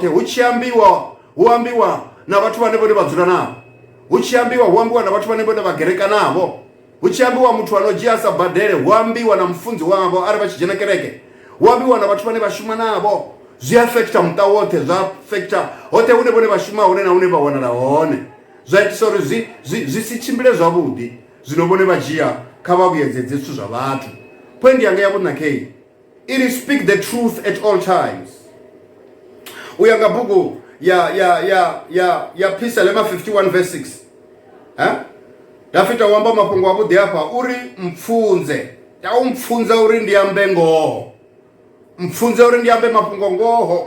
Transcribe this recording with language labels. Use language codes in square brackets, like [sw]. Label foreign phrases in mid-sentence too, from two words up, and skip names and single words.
[ve] Hu tshi ambiwa hu ambiwa na vhathu vhane vhone vha dzula navho, hu tshi ambiwa hu ambiwa na vhathu vhane vhone vha gereka navho, hu tshi ambiwa muthu ano dzhia sa badele hu ambiwa na mfunzi wavho arali vha tshi dzhena kereke, hu ambiwa na vhathu vhane vha shuma navho. Zwi afekta muṱa woṱhe, zwa afekta hoṱhe hune vhone vha shuma hone na hune vha wanala hone, zwa itisa uri zwi si tshimbile zwavhuḓi. Zwino vhone vha dzhia kha vha vhuyedzedze zwithu zwa vhathu. Point yanga ya vhuṋa khe ili [en] speak the truth at all times. [ve] U ya nga bugu ya Psalm 51 verse 6 Dafita u amba mafhungo avhuḓi hafha uri mpfunze, ya u mpfunza uri ndi ambe ngoho, mpfunze uri ndi ambe mafhungo ngoho.